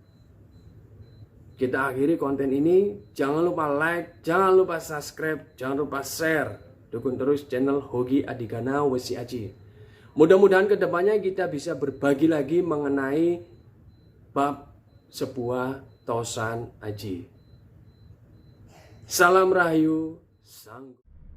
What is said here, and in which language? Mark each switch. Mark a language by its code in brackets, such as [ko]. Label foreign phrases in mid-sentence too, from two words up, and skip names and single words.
[id] Kita akhiri konten ini. Jangan lupa like, jangan lupa subscribe, jangan lupa share. Dukung terus channel Hogi Adigana Wesi Aji. Mudah-mudahan kedepannya kita bisa berbagi lagi mengenai bab sebuah tosan aji. Salam Rahayu. Sang